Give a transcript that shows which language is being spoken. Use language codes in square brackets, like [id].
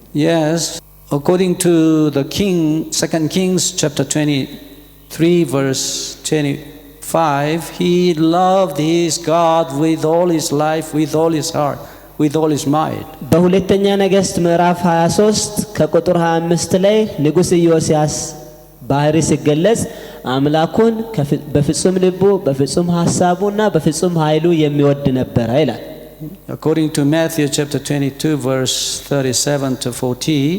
[en] Yes, according to the Second Kings chapter 23 verse 25, he loved his God with all his life, with all his heart, with all his might. [am] በሁለተኛ ነገሥት ምዕራፍ 23 ከቁጥር 25 ላይ ንጉስ ኢዮስያስ ባህሪ ሲገለጽ አምላኩን በፍጹም ልቡ በፍጹም ሐሳቡና በፍጹም ኃይሉ የሚወድ ነበር ይላል። [en] According to Matthew chapter 22 verse 37 to 40,